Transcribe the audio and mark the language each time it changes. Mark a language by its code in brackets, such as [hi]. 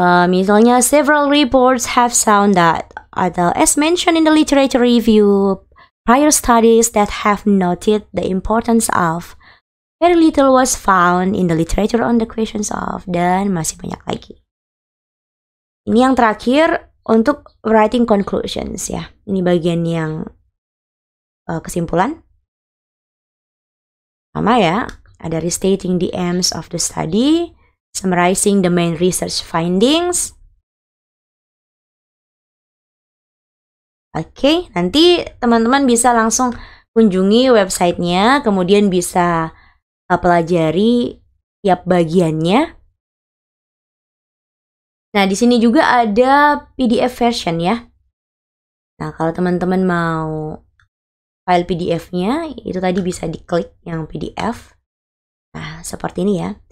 [id] Misalnya [en] several reports have found that, [id] atau [en] as mentioned in the literature review, prior studies that have noted the importance of, very little was found in the literature on the questions of, [id] dan masih banyak lagi. Ini yang terakhir untuk [en] writing conclusions [id] ya. Ini bagian yang kesimpulan. Sama ya, ada [en] restating the aims of the study, summarizing the main research findings. [id] Oke, nanti teman-teman bisa langsung kunjungi websitenya, kemudian bisa pelajari tiap bagiannya. Nah, di sini juga ada PDF version ya. Nah, kalau teman-teman mau file PDF-nya, itu tadi bisa diklik yang PDF. Nah, seperti ini ya.